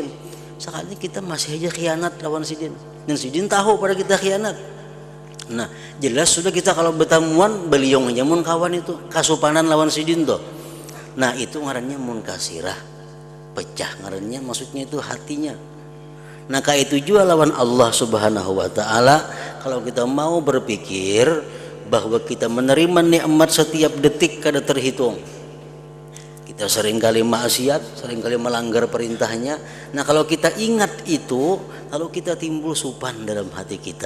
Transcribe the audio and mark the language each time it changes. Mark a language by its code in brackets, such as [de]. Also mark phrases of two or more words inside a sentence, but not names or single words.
[id] Sekali kita masih aja khianat lawan Sidin, dan Sidin tahu pada kita khianat. [bjn] Nah, jelas sudah kita kalau bertemuan beliong aja mun kawan itu kasupanan lawan Sidin tuh. Nah, itu ngarannya munkasirah, pecah ngarannya, maksudnya itu hatinya. [id] Nah, kayak itu juga lawan Allah Subhanahu wa taala. Kalau kita mau berpikir bahwa kita menerima nikmat setiap detik kada terhitung. Kita seringkali maksiat, seringkali melanggar perintahnya. Nah, kalau kita ingat itu, lalu kita timbul supan dalam hati kita.